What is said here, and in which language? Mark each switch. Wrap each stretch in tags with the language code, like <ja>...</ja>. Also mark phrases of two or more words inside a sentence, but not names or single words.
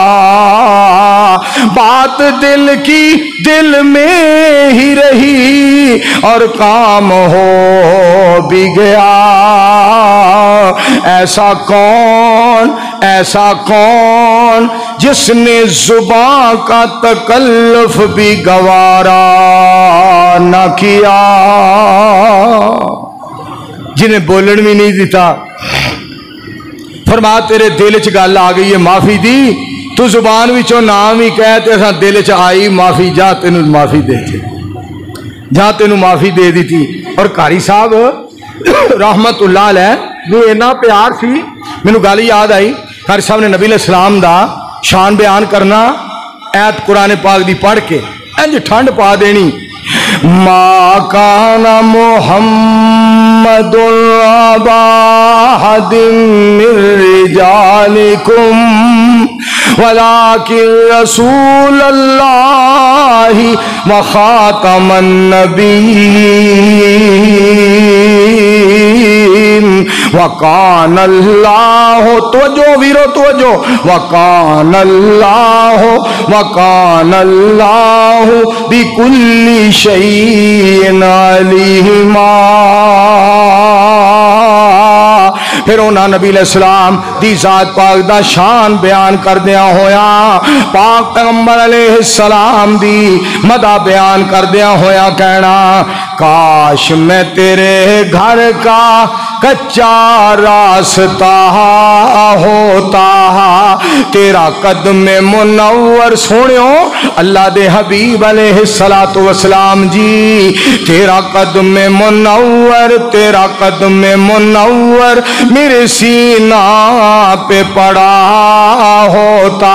<ur>بات دل کی دل میں ہی رہی اور کام ہو بھی گیا. ایسا کون جس نے زبان کا تکلف بھی گوارا نہ کیا.</ur> <pa>جنہیں بولن بھی نہیں دتا. فرما تیرے دل چ گل آ گئی ہے معافی دی تو زبان وچوں نام ہی کہہ تے اساں دل چ آئی معافی جا تینوں معافی دیتے جا تینوں معافی دے دی تھی. اور قاری صاحب</pa> <ar>رحمة الله عليه</ar> <pa>نوں اِنّا پیار سی مینوں گل یاد آئی. قاری صاحب نے نبی علیہ السلام دا شان بیان کرنا آیت قرآن پاک دی پڑھ کے اِنج ٹھنڈ پا دینی.</pa> <ar>ما كان محمد أبا أحد من رجالكم ولكن رسول الله وخاتم النبيين وكان الله</ar> <pa>توجہ ویرو توجہ</pa> <ar>وكان الله بكل شيء عليما.</ar> <pa>فیر انہوں نے نبی علیہ السلام دی ذات پاک دا شان بیان کردیا ہویا پاک پیغمبر علیہ السلام دی مدح بیان کردیا ہویا کہنا</pa> <ur>کاش میں تیرے گھر کا کچا راستہ ہوتا تیرا قدم منور</ur> <pa>سنیو اللہ دے حبیب</pa> <ar>عليه الصلاة والسلام</ar> <ur>جی تیرا قدم منور میرے سینہ پہ پڑا ہوتا.</ur>